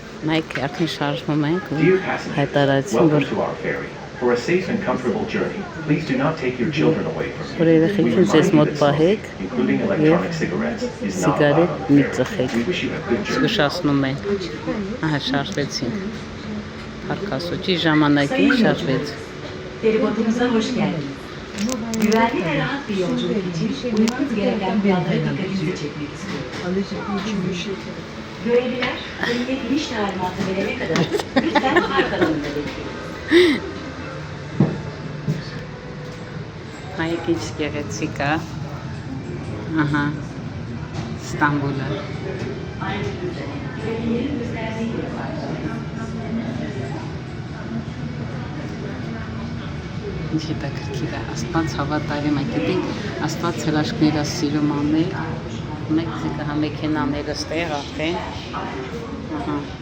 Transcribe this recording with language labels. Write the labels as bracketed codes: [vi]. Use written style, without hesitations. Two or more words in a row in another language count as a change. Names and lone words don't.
[hy] Մեկ արդեն շարժվում ենք ու [en] Dear passengers, [hy] հայտարարեցին, [en] welcome [hy] որ [en] to our ferry. For a safe and comfortable journey, please do not take your children away from [hy] որ [en] you. [hy] երեխեքին ձեզ մոտ պահեք [en] Including electronic cigarettes, is not allowed [hy] սիգարետ [en] on the [hy] մի [en] ferry. [hy] ծխեք։ [en] We wish you a good journey. [hy] Զգուշացնում են։ Ահա շարժվեցին։ Փառքասոճի ժամանակին şarjվեց։ [tr] Feribotumuza hoş geldiniz. Güvenli ve rahat bir yolculuk için uymanız gereken kurallara dikkatinizi çekmek istiyorum. Görevliler önüne iniş talimatı verene kadar lütfen arkalarında bekleyin. [hy] Հայք ինչ գեղեցիկ է։ Ահա Ստամբուլը։ Ինչ հետաքրքիր է, Աստված հավատարիմ է, գիտեք, Աստված հրաշքները սիրում անել, մեկ զգա մեքենաները ստեղ արդեն, ահա,